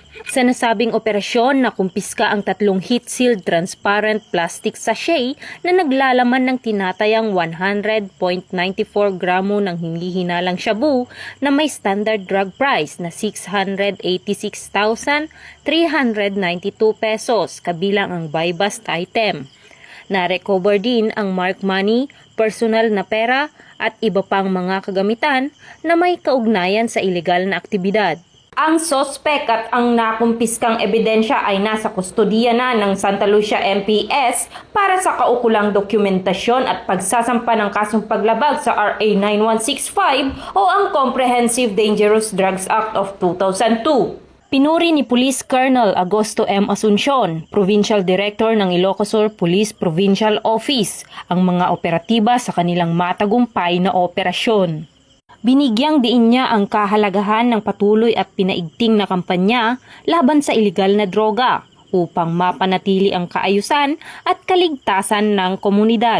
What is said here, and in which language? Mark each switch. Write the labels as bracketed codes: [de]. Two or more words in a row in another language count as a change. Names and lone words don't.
[tl] Sa nasabing operasyon, nakumpiska ang 3 [en] heat-sealed transparent plastic sachet [tl] na naglalaman ng tinatayang 100.94 gramo ng hinihinalang shabu na may [en] standard drug price [tl] na 686,392 pesos kabilang ang [en] buy-bust item. [tl] Na-recover din ang [en] mark money, [tl] personal na pera at iba pang mga kagamitan na may kaugnayan sa ilegal na aktibidad. Ang sospek at ang nakumpiskang ebidensya ay nasa kustodiya na ng Santa Lucia MPS para sa kaukulang dokumentasyon at pagsasampa ng kasong paglabag sa RA 9165 o ang Comprehensive Dangerous Drugs Act of 2002. Pinuri ni Police Colonel Agosto M. Asuncion, Provincial Director ng Ilocos Sur Police Provincial Office, ang mga operatiba sa kanilang matagumpay na operasyon. Binigyang diin niya ang kahalagahan ng patuloy at pinaigting na kampanya laban sa ilegal na droga upang mapanatili ang kaayusan at kaligtasan ng komunidad.